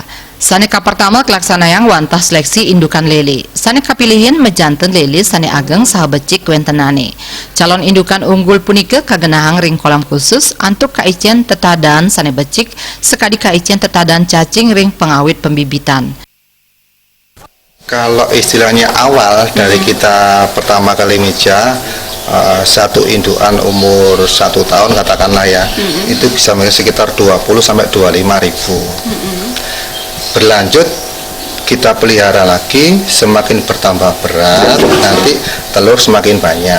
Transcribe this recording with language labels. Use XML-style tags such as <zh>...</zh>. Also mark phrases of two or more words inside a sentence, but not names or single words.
<ban>Saneka pertama kelaksanayang wantah seleksi indukan lele. Saneka pilihin mejanten lele sane ageng saha becik wentenane. Calon indukan unggul punika kagenahang ring kolam khusus antuk kaicen tetadan sane becik sekadi kaicen tetadan cacing ring pengawit pembibitan.</ban> <id>Kalau istilahnya awal dari kita pertama kali meja satu indukan umur 1 tahun katakanlah ya, itu bisa sekitar 20 sampai 25 ribu. Berlanjut kita pelihara lagi, semakin bertambah berat, nanti telur semakin banyak.</id>